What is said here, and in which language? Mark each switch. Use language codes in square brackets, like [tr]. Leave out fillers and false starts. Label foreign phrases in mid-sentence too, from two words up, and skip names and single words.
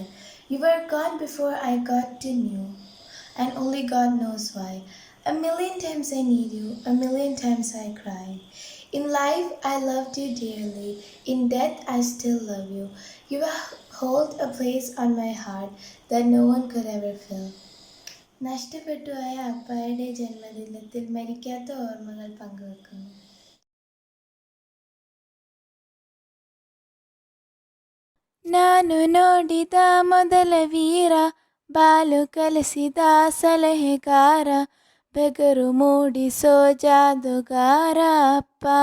[en] You were gone before I got to know. And only God knows why. A million times I need you. A million times I cried. In life, I loved you dearly. In death, I still love you. You hold a place on my heart that no one could ever fill. [ml] നഷ്ടപ്പെട്ടുപോയ അപ്പായുടെ ജന്മദിനത്തിൽ മരിക്കാത്ത ഓർമ്മകൾ പങ്കുവെക്കുന്നു. [kn] ನಾನು ನೋಡಿದ ಮೊದಲ ವೀರ, ಬಾಲು ಕಲಿಸಿದ ಸಲಹೆಗಾರ, ಬೆಗರು ಮೂಡಿಸೋ ಜಾದುಗಾರ ಅಪ್ಪ.